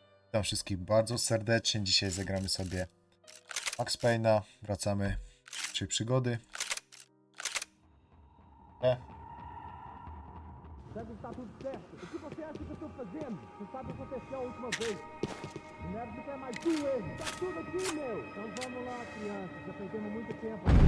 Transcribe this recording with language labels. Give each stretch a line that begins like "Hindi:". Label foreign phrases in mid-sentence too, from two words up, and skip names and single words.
Polish: Witam wszystkich bardzo serdecznie. Dzisiaj zagramy sobie Max Payne'a. Wracamy do przygody.
Portuguese: Sabe, está tudo certo. O que você acha que eu estou fazendo? Você sabe o que aconteceu a última vez. O Neves não quer mais tu ele. Tá tudo aqui, meu. Então vamos lá, criança. Já perdemos muito tempo aqui.